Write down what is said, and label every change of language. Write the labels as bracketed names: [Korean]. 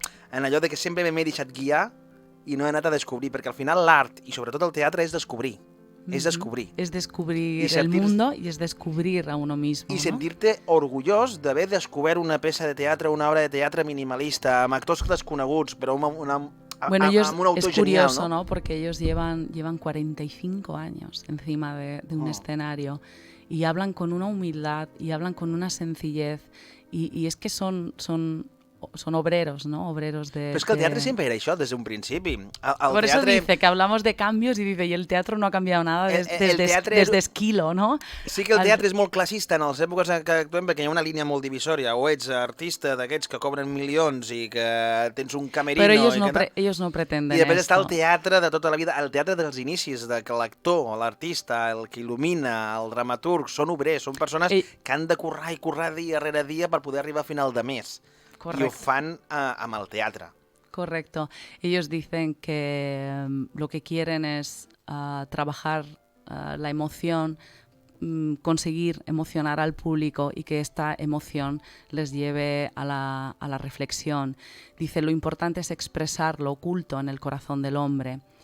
[Catalan] En allò de que sempre m'he deixat guiar i no he anat a descobrir, perquè al final l'art i sobretot el teatre és descobrir. [Spanish] Es descubrir. Es descubrir el mundo y es descubrir a uno mismo. [Catalan] I sentir-te orgullós d'haver descobert una peça de teatre, una obra de teatre minimalista, amb actors desconeguts, però amb un autor [Spanish] es curioso, ¿no? Porque ellos llevan 45 años encima de un escenario y hablan con una humildad y hablan con una sencillez y es que son obreros, ¿no? Obreros de... [Catalan] Però és que el teatre sempre era això, des d'un principi. [Spanish] Por eso dice que hablamos de cambios y dice, y el teatro no ha cambiado nada desde Esquilo, ¿no? [Catalan] Sí que el teatre és molt classista en les èpoques que actuem, perquè hi ha una línia molt divisòria. O ets artista d'aquests que cobren milions i que tens un camerino... [Spanish] Però ellos no pretenden [Catalan] I després està el teatre de tota la vida, el teatre dels inicis, de que l'actor, l'artista, el que il·lumina, el dramaturg, són obrers, són persones que han de currar i currar dia rere dia per poder arribar a final de mes. [Spanish] Correcto. [Catalan] Y ho fan amb el teatre. [Spanish] Correcto. Ellos dicen que lo que quieren es trabajar la emoción, conseguir emocionar al público y que esta emoción les lleve a la reflexión. Dice, lo importante es expresar lo oculto en el corazón del hombre.